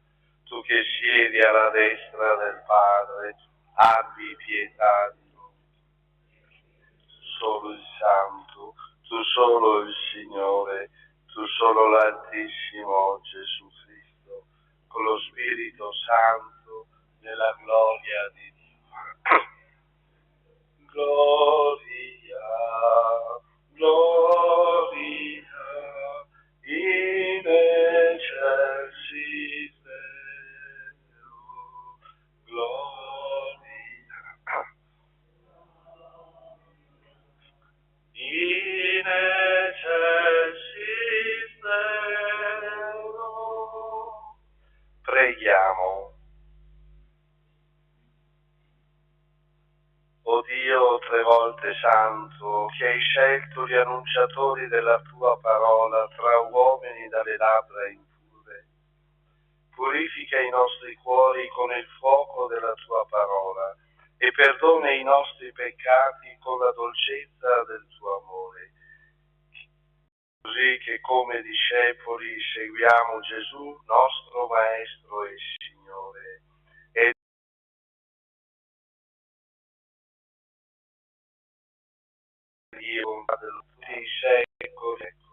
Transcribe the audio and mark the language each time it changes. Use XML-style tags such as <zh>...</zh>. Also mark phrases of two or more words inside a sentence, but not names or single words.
<it>Tu che siedi alla destra del Padre, abbi pietà di noi. Solo il Santo, tu solo il Signore, tu solo l'Altissimo Gesù Cristo, con lo Spirito Santo, nella gloria di Dio.</it> <la>Gloria, gloria, in excelsis Deo, gloria, in excelsis Deo.</la> <it>Preghiamo. O Dio, tre volte santo, che hai scelto gli annunciatori della tua parola tra uomini dalle labbra impure, purifica i nostri cuori con il fuoco della tua parola e perdona i nostri peccati con la dolcezza del tuo amore, così che come discepoli seguiamo Gesù, nostro Maestro e Signore, e Dio per tutti i secoli.</it>